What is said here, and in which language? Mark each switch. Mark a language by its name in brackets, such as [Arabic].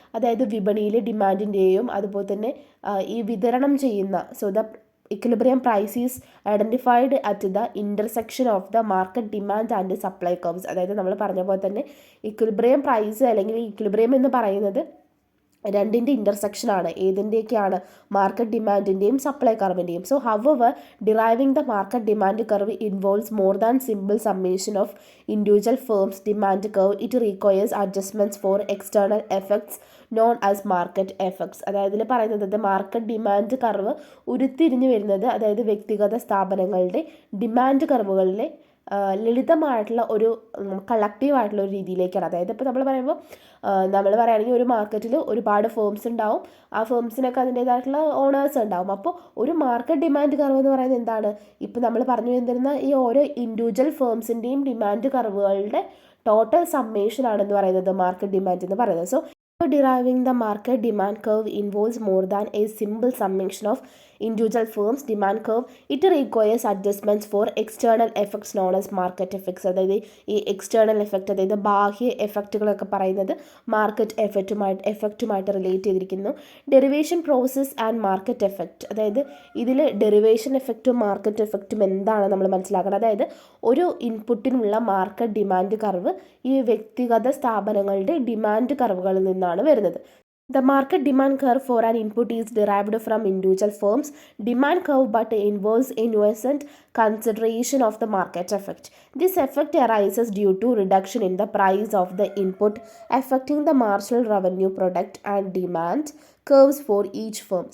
[Malayalam] അതായത് വിപണിയിലെ ഡിമാൻഡിൻ്റെയും അതുപോലെ തന്നെ ഈ വിതരണം ചെയ്യുന്ന, [English] So the equilibrium price is identified at the intersection of the market demand and supply curves. [Malayalam] അതായത് നമ്മൾ പറഞ്ഞ പോലെ തന്നെ ഇക്വിലിബ്രിയം പ്രൈസ് അല്ലെങ്കിൽ ഇക്വിലിബ്രിയം എന്ന് പറയുന്നത് രണ്ടിൻ്റെ ഇൻ്റർസെക്ഷനാണ്. ഏതിൻ്റെയൊക്കെയാണ്? Market ഡിമാൻഡിൻ്റെയും supply കർവിൻ്റെയും. [English] So our deriving the market demand curve involves more than simple summation of individual firms demand curve. It requires adjustments for external effects known as market effects. [Malayalam] അതായത് ഇതിൽ പറയുന്നത് market demand curve ഉരുത്തിരിഞ്ഞു വരുന്നത്, അതായത് വ്യക്തിഗത സ്ഥാപനങ്ങളുടെ demand കർവുകളിലെ ലളിതമായിട്ടുള്ള ഒരു കളക്റ്റീവായിട്ടുള്ള ഒരു രീതിയിലേക്കാണ്. അതായത് ഇപ്പോൾ നമ്മൾ പറയുകയാണെങ്കിൽ ഒരു മാർക്കറ്റിൽ ഒരുപാട് ഫേംസ് ഉണ്ടാവും. ആ ഫേംസിനൊക്കെ അതിൻ്റേതായിട്ടുള്ള ഓണേഴ്സ് ഉണ്ടാവും. അപ്പോൾ ഒരു മാർക്കറ്റ് ഡിമാൻഡ് കർവ് എന്ന് പറയുന്നത് എന്താണ്? ഇപ്പോൾ നമ്മൾ പറഞ്ഞു വരുന്ന ഈ ഓരോ ഇൻഡിവിജ്വൽ ഫേംസിൻ്റെയും ഡിമാൻഡ് കർവുകളുടെ ടോട്ടൽ സമ്മേഷൻ ആണെന്ന് പറയുന്നത് മാർക്കറ്റ് ഡിമാൻഡ് എന്ന് പറയുന്നത്. [English] So deriving the market demand curve involves more than a simple summation of individual firms demand curve. It requires adjustments for external effects known as market effects. [Malayalam] അതായത് ഈ external effect, അതായത് ബാഹ്യ എഫക്റ്റുകളൊക്കെ പറയുന്നത് market എഫക്റ്റുമായിട്ട് relate ചെയ്തിരിക്കുന്നു. Derivation process and market effect. അതായത് ഇതിൽ derivation എഫക്റ്റും market എഫക്റ്റും എന്താണ് നമ്മൾ മനസ്സിലാക്കണം. അതായത് ഒരു ഇൻപുട്ടിനുള്ള മാർക്കറ്റ് ഡിമാൻഡ് കർവ് ഈ വ്യക്തിഗത സ്ഥാപനങ്ങളുടെ ഡിമാൻഡ് കർവുകളിൽ നിന്നാണ് വരുന്നത്. [English] The market demand curve for an input is derived from individual firms' demand curve but involves a nuanced consideration of the market effect. This effect arises due to reduction in the price of the input affecting the marginal revenue product and demand curves for each firm.